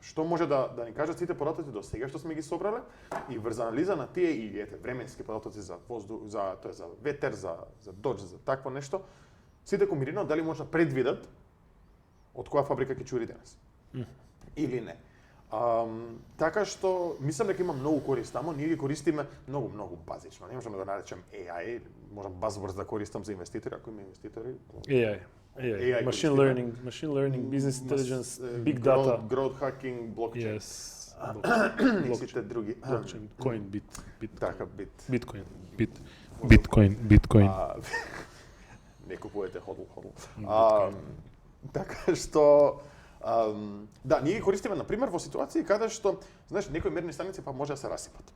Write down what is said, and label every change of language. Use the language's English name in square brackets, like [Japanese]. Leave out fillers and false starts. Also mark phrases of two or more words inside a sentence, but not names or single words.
[Macedonian] Што може да ни кажат сите податоци до сега што сме ги собрале и врз анализа на тие и временски податоци за воздух, за ветер, за дожд, за такво нешто, сите комбинирано дали може да предвидат од која фабрика ќе чури денес. Или не. Така што мислам дека има многу корист тамо, ние ги користиме многу базично. Не можам да го наречам AI, можам buzzwords да користам за инвеститори, ако има инвеститори. [English] AI, machine learning, business intelligence, big data, growth hacking, blockchain. Yes. [Macedonian] И сите други. [English] Blockchain, coin, [Macedonian] Така, Bitcoin. Не купувате hodl. Така што да, ние ги користиме на пример во ситуации каде што, знаеш, некои мерни станици па може да се расипат.